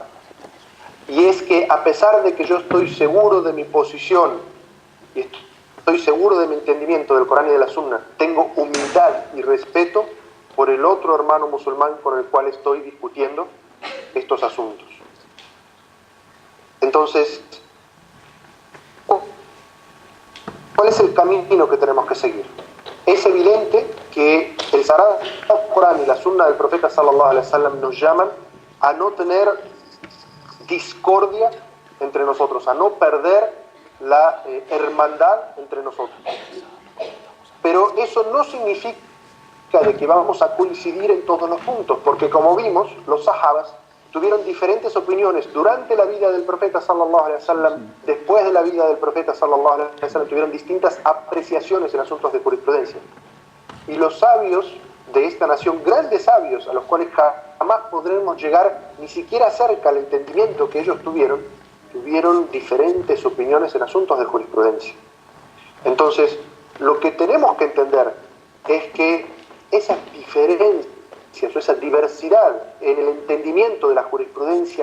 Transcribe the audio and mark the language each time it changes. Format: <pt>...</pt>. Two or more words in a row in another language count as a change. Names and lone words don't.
<es>Y es que, a pesar de que yo estoy seguro de mi posición y estoy seguro de mi entendimiento del Corán y de la Sunna, tengo humildad y respeto por el otro hermano musulmán con el cual estoy discutiendo estos asuntos. Entonces, ¿cuál es el camino que tenemos que seguir? Es evidente que el Sagrado Corán y la Sunna del profeta</es> <ar>صلى الله عليه وسلم</ar> <es>nos llaman a no tener discordia entre nosotros, a no perder la hermandad entre nosotros. Pero eso no significa de que vamos a coincidir en todos los puntos, porque como vimos, los sahabas tuvieron diferentes opiniones durante la vida del profeta</es> <ar>صلى الله عليه وسلم,</ar> <es>después de la vida del profeta</es> <ar>صلى الله عليه وسلم</ar> <es>tuvieron distintas apreciaciones en asuntos de jurisprudencia. Y los sabios de esta nación, grandes sabios a los cuales jamás podremos llegar ni siquiera cerca al entendimiento que ellos tuvieron diferentes opiniones en asuntos de jurisprudencia. Entonces, lo que tenemos que entender es que esas diferencias o esa diversidad en el entendimiento de la jurisprudencia</es>